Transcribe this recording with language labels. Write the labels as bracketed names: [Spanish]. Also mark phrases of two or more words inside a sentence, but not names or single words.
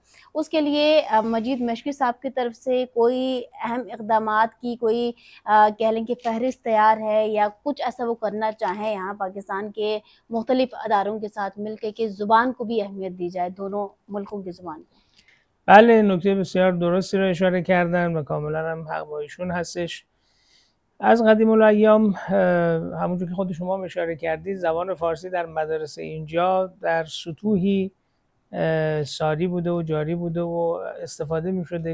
[Urdu] اس کے لیے مجید مشکی صاحب کی طرف سے کوئی اہم اقدامات کی کوئی کہہ لیں کہ فہرست تیار ہے یا کچھ ایسا وہ کرنا چاہیں یہاں پاکستان کے مختلف اداروں کے ساتھ مل کے کہ زبان کو بھی اہمیت دی جائے، دونوں ملکوں کی زبان کو؟ [Persian] بله، نکته بسیار درستی رو اشاره کردن و کاملا هم حق با ایشون هستش. از قدیم الایام همونجور که خود شما اشاره کردید زبان فارسی در مدارس اینجا در سطوحی ساری بوده و جاری بوده و استفاده می شده.